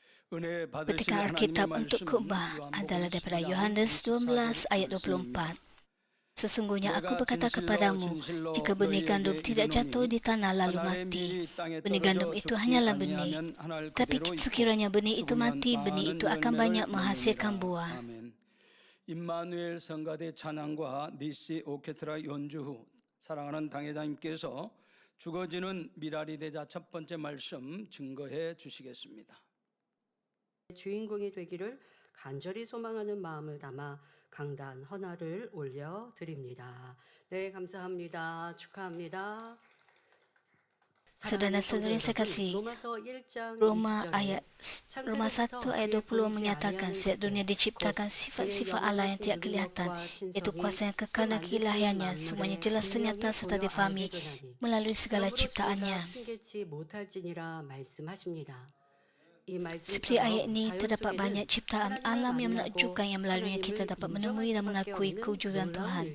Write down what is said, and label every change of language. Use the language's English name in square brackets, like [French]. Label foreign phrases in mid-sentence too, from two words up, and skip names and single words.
[Korean] 은혜 [Malay] Petikan [Korean] 받으실 하나님의 [Malay] Alkitab untuk [Korean] 말씀은 [Malay] khutbah adalah [Korean] 요한복음 [Malay] daripada [Korean] 12장 [Malay] Yohanes 12 ayat [Korean] 24절입니다. [Malay] 24. Sesungguhnya aku [Korean] 내가 [Malay] berkata [Korean] 진실로 [Malay] kepadamu, [Korean] 진실로 [Malay] jika benih gandum [Korean] 너희에게 [Malay] tidak jatuh [Korean] 이르노니 [Malay] di tanah lalu [Korean] 한 알의 [Malay] mati, [Korean] 밀이 땅에 [Malay] benih gandum [Korean] 떨어져 [Malay] itu [Korean] 죽지 [Malay] hanyalah benih. [Korean] 아니하면 한 알 [Malay] Tapi [Korean] 그대로 있고 [Malay] sekiranya benih itu [Korean] 죽으면 [Malay] mati, benih itu [Korean] 많은 [Malay] akan banyak [Korean] 열매를 [Malay] menghasilkan [Korean] 맺느니라. [Malay] buah. [Korean] 아멘. 임마누엘 성가대 찬양과 니시 오케스트라 연주 후 사랑하는 당회장님께서 죽어지는 미라리 대자 첫 번째 말씀 증거해 주시겠습니다. 주인공이 되기를 간절히 소망하는 마음을 담아 강단 헌화를 올려드립니다. 네, 감사합니다. 축하합니다. [Malay] Saudara-saudari yang saya kasih, [Korean] 로마서 1장 Roma 20절에 [Malay] Roma 1 ayat 20 menyatakan sejak dunia diciptakan sifat-sifat Allah yang tidak kelihatan, iaitu kuasa yang kekal dan keilahiannya, semuanya jelas ternyata serta difahami melalui segala ciptaannya. Seperti ayat ini, terdapat banyak ciptaan alam yang menakjubkan yang melaluinya kita dapat menemui dan mengakui kewujudan Tuhan.